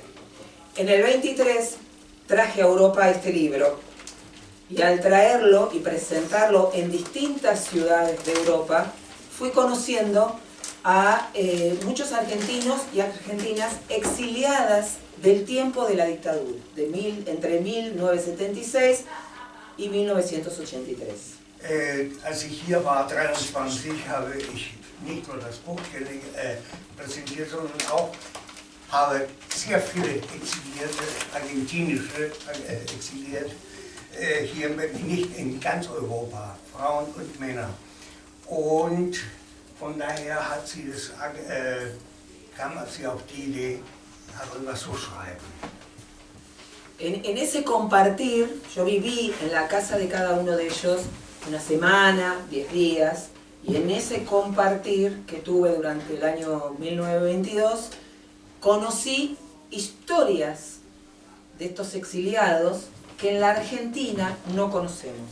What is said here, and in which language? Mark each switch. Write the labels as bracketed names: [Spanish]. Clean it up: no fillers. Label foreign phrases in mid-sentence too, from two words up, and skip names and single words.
[Spanish] En el 23 traje a Europa este libro, y al traerlo y presentarlo en distintas ciudades de Europa, fui conociendo a muchos argentinos y argentinas exiliadas del tiempo de la dictadura, entre 1976 y 1983. [German] Als ich hier war, 23, habe ich nicht nur das Buch präsentiert, sondern auch habe sehr viele exilierte, argentinische exiliert, hier nicht in ganz Europa, Frauen und Männer. Und von daher kam sie auf die Idee, darüber zu schreiben. [Spanish] En ese compartir, yo viví en la casa de cada uno de ellos una semana, 10 días, y en ese compartir que tuve durante el año 1922, conocí historias de estos exiliados que en la Argentina no conocemos.